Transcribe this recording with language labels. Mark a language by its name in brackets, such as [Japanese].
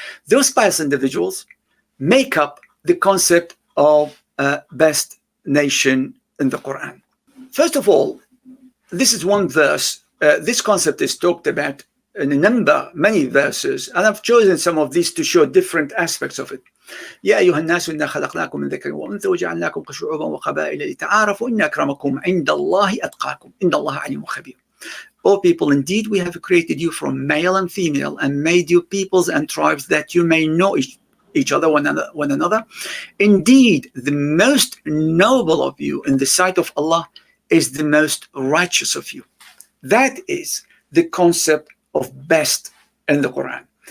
[English] Those pious individuals make up the concept of best nation in the Quran. First of all, this is one verse. This concept is talked about in many verses, and I've chosen some of these to show different aspects of it. [Arabic] يا أيها الناس إنا خلقناكم من ذكر وأنثى وجعلناكم شعوبا وقبائل لتعارفوا إن أكرمكم عند الله أتقاكم إن الله عليم خبير. [English] O people, indeed we have created you from male and female and made you peoples and tribes that you may know each other, one another. Indeed, the most noble of you in the sight of Allah is the most righteous of you. That is the concept of best in the Quran.